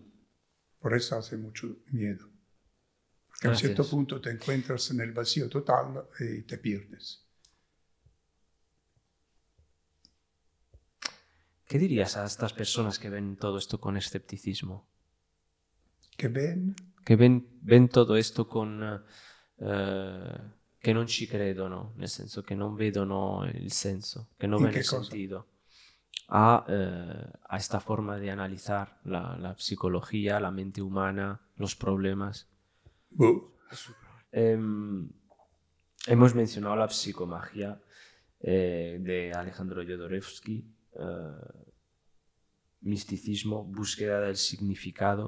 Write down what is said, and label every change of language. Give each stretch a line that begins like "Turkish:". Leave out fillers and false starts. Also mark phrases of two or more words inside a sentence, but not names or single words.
Spanish: Por eso hace mucho miedo. Porque a un cierto punto te encuentras en el vacío total y te pierdes. ¿Qué dirías a estas personas que ven todo esto con escepticismo? ¿Que ven? Que ven todo esto con...
Italian: che non ci credono, nel senso che non vedono il senso, che non vedono il
Spanish: sentido a esta forma de analizar la psicología, la mente humana, los problemas. Hemos mencionado la psicomagia de Alejandro Jodorowsky, misticismo, búsqueda del significado.